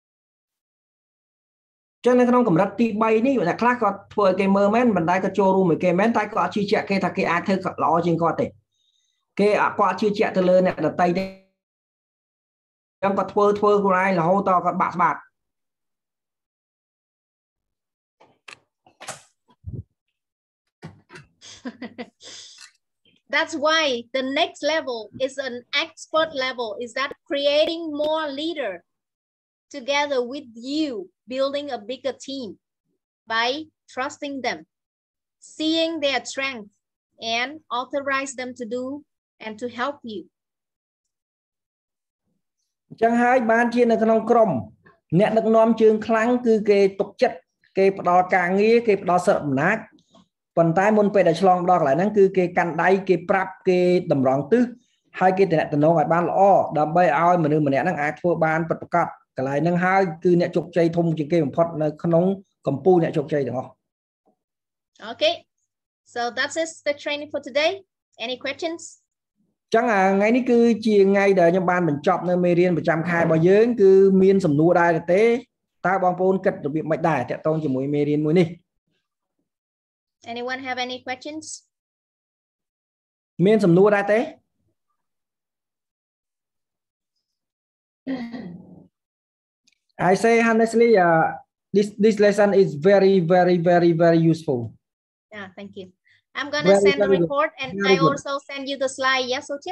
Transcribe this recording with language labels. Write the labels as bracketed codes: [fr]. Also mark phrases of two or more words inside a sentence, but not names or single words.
[km] ចឹងនៅក្នុងកម្រិតទី 3 នេះអ្នកខ្លះគាត់ធ្វើឲ្យគេមើលមែនមិនដែរក៏ចូលរួមឲ្យគេមែនតែគាត់អត់ជឿជាក់គេថាគេអាចធ្វើល្អជាងគាត់ទេគេគាត់ជឿជាក់ទៅលើអ្នកដទៃទេចឹងគាត់ធ្វើខ្លួនឯងរហូតដល់គាត់បាក់ស្បាត [en] That's why the next level is an expert level, is that creating more leader together with you, building a bigger team by trusting them, seeing their strength and authorize them to do and to help you. [km] ចឹងហើយបានជានៅក្នុងក្រុមអ្នកដឹកនាំជើងខ្លាំងគឺគេទុកចិត្តគេផ្ដល់ការងារគេផ្ដល់សិទ្ធិអំណាចប៉ុន្តែមុនពេលដែលឆ្លងដល់កន្លែងហ្នឹងគឺគេកាន់ដៃគេប្រាប់គេតម្រង់ទិសហើយគេតំណែងឲ្យបានល្អដើម្បីឲ្យមនុស្សម្នាក់ហ្នឹងអាចធ្វើបានពិតប្រាកដកន្លែងហ្នឹងហើយគឺអ្នកជោគជ័យធំជាងគេបំផុតនៅក្នុងកម្ពុជាអ្នកជោគជ័យទាំងអស់ [en] Okay, so that's it the training for today. Any questions? [km] ចឹងថ្ងៃនេះគឺជាថ្ងៃដែលខ្ញុំបានបញ្ចប់នៅមេរៀនប្រចាំខែរបស់យើងគឺមានសំណួរដែរទេតើបងប្អូនគិតរបៀបម៉េចដែរតាក់ទងជាមួយមេរៀនមួយនេះ [en] Anyone have any questions? [km] មានសំណួរដែរទេ [en] I say honestly this lesson is very useful. Yeah, thank you. I'm going to send the report and I also send you the slide. Yes, Ochit?